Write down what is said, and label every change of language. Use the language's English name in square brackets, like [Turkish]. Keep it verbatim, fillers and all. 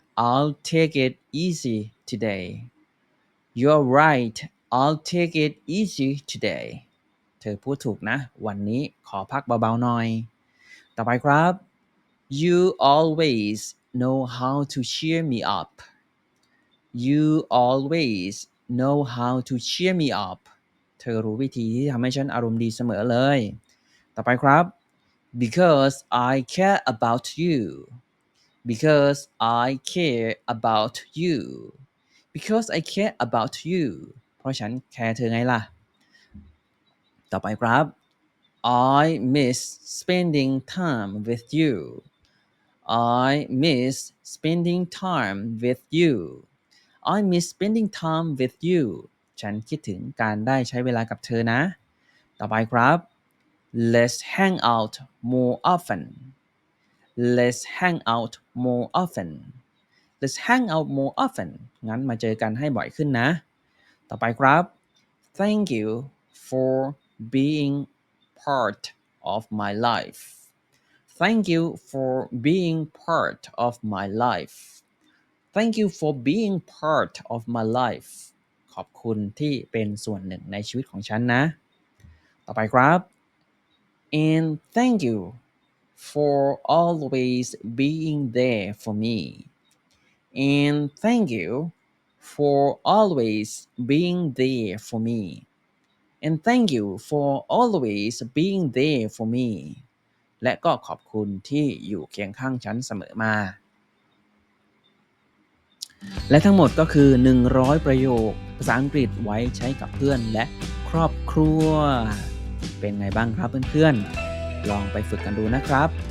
[English] I'll take it easy today. You're right. I'll take it easy today. [Thai] เธอพูดถูกนะ วันนี้ขอพักเบาๆหน่อย ต่อไปครับ [English] You always know how to cheer me up. You always know how to cheer me up. [Thai] เธอรู้วิธีที่ทำให้ฉันอารมณ์ดีเสมอเลย ต่อไปครับ [English] Because I care about you. Because I care about you. Because I care about you. [Thai] เพราะฉันแคร์เธอไงล่ะ ต่อไปครับ [English] I miss spending time with you. I miss spending time with you. I miss spending time with you [Thai] ฉันคิดถึงการได้ใช้เวลากับเธอนะ ต่อไปครับ [English] Let's hang out more often. Let's hang out more often. Let's hang out more often [Thai] งั้นมาเจอกันให้บ่อยขึ้นนะ ต่อไปครับ [English] Thank you for being part of my life. Thank you for being part of my life. Thank you for being part of my life. [Thai] ขอบคุณที่เป็นส่วนหนึ่งในชีวิตของฉันนะ ต่อไปครับ [English] and thank you for always being there for me. And thank you for always being there for me. And thank you for always being there for me. [Thai] และก็ขอบคุณที่อยู่เคียงข้างฉันเสมอมา และทั้งหมดก็คือ หนึ่งร้อย ประโยคภาษาอังกฤษไว้ใช้กับเพื่อนและครอบครัว เป็นไงบ้างครับเพื่อนๆ ลองไปฝึกกันดูนะครับ